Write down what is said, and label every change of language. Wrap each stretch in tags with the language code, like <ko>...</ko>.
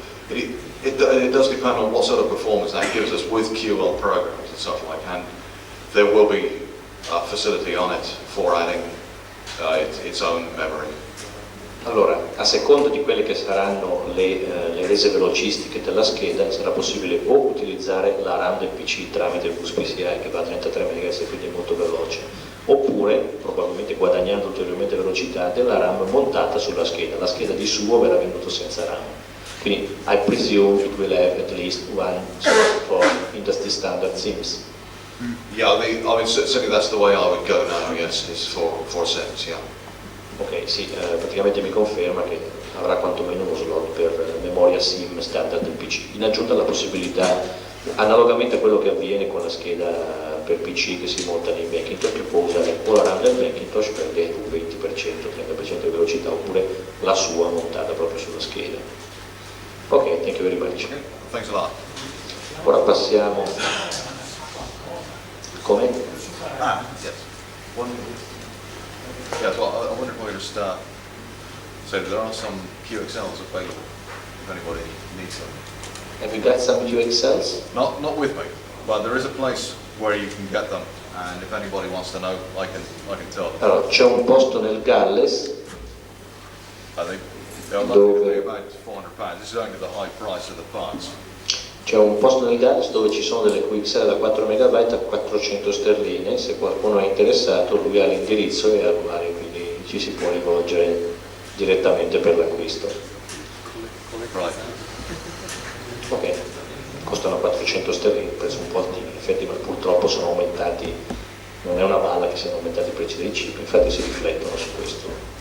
<en>It does depend on what sort of performance that gives us with QL programs and stuff like that. And there will be a facility on it for adding its own memory.</en> <it>Allora, a seconda di quelle che saranno le rese velocistiche della scheda, sarà possibile o utilizzare la RAM del PC tramite il bus PCI che va a 33 MHz e quindi è molto veloce, oppure, probabilmente guadagnando ulteriormente velocità, della RAM montata sulla scheda. La scheda di suo verrà venduta senza RAM.</it> <en>Quindi, I presume it will have at least one sort of industry standard SIMs. Yeah, I mean, certainly that's the way I would go now, yes, is for SIMs, yeah.</en> <it>Ok, sì, praticamente mi conferma che avrà quantomeno uno slot per memoria SIM standard del PC, in aggiunta alla possibilità, analogamente a quello che avviene con la scheda per PC che si monta nei Macintosh, che può usare o la RAM del Macintosh per un 20%, 30% di velocità, oppure la sua montata proprio sulla scheda.</it> <en>Ok, thank you very much. Thanks a lot.</en> <it>Ora passiamo. Come?</it> <en>Yes. Yes, well, I wonder if we could just say that there are some QXLs available if anybody needs them. Have you got some QXLs? Not with me, but there is a place where you can get them, and if anybody wants to know, I can tell them.</en> <it>Allora, c'è un posto nel Galles</it> <en>I think they're likely about £400. This is only the high price of the parts.</en> <it>C'è un posto nel Galles dove ci sono delle QXL da 4 MB a 400 sterline, se qualcuno è interessato lui ha l'indirizzo e al quale quindi ci si può rivolgere direttamente per l'acquisto.</it> <en>Right.</en> <it>Ok, costano 400 sterline, un prezzo un po' altino, in effetti, ma purtroppo sono aumentati, non è una balla che siano aumentati i prezzi dei chip, infatti si riflettono su questo.</it>